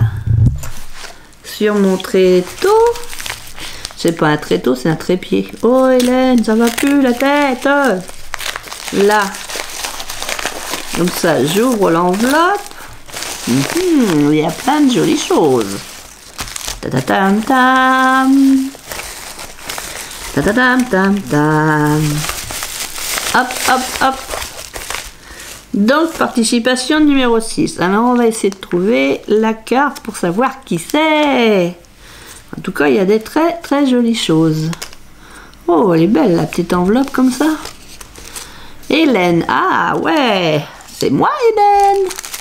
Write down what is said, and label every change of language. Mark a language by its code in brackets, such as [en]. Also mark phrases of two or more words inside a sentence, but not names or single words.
[fr] Sur mon tréteau. C'est pas un tréteau, c'est un trépied. Oh Hélène, ça va plus la tête. Là, comme ça, j'ouvre l'enveloppe. Il y a plein de jolies choses. Ta-ta-tam tam. Ta-ta-tam tam tam. Hop, hop, hop. Donc, participation numéro 6. Alors, on va essayer de trouver la carte pour savoir qui c'est. En tout cas, il y a des très, très jolies choses. Oh, elle est belle, la petite enveloppe comme ça. Hélène, ah ouais, c'est moi Hélène.